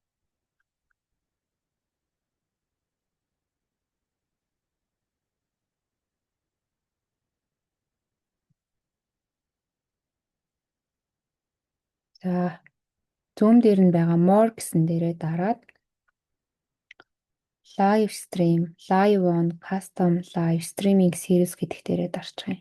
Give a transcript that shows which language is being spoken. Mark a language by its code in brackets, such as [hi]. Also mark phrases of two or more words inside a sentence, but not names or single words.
[mn] За Zoom дээр нь байгаа more гэсэн дээрээ дараад [en] live stream, live on, custom live streaming series [mn] гэдэг дээрээ дарчих юм.